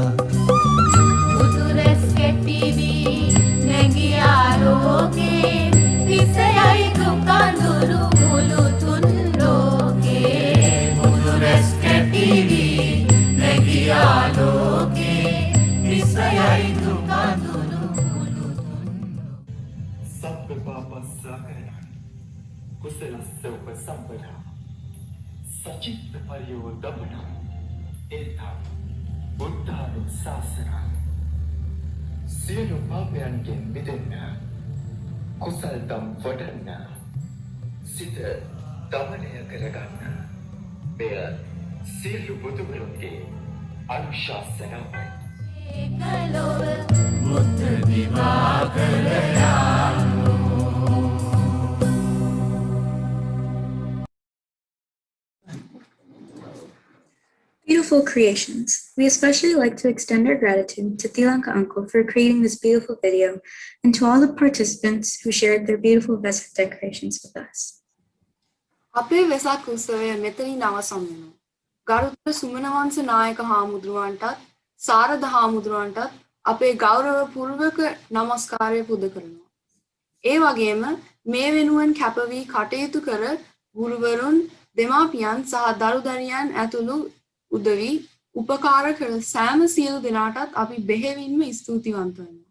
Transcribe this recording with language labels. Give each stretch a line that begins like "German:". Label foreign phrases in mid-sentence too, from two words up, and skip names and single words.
Sinhala: උතුරස් කෙටිවී නැගියා ලෝකේ විසයයි දුකඳුරු මුළු තුන් ලෝකේ උතුරස් කෙටිවී නැගියා ලෝකේ විසයයි දුකඳුරු මුළු තුන්
Pali: සබ්බ පාපස්සාකරණ කුසලස්ස උපසම්පදා සචිත්ත පරියෝදපන ඒතා බුද්ධානුශාසන
Sinhala: සියලු පාපයන්ගෙන් මිදෙන්න කුසල් දම් වඩන්න සිත දමනය කරගන්න මෙය සියලු බුදුවරුන්ගේ අනුශාසනාවයි කලොව බුද්ධ දිවාකර යානෝ
English: Beautiful creations. We especially like to extend our gratitude to Sri Lanka Uncle for creating this beautiful video and to all the participants who shared their beautiful Vesak decorations with us.
Sinhala: අපේ වෙසක් උත්සවය මෙතනින් අවසන් වෙනවා. ගරුතර සුමනවංශ නායක හාමුදුරුවන්ටත් සාරද හාමුදුරුවන්ටත් අපේ ගෞරව පූර්වක නමස්කාරය පුද කරනවා. ඒ වගේම මේ වෙනුවෙන් කැපවී කටයුතු කර ගුරුවරුන්, දෙමාපියන් සහ දරුදරියන් ඇතුළු උදවි උපකාර කර සෑම සියලු දෙනාටත් අපි බෙහෙවින්ම ස්තුතිවන්ත වෙනවා.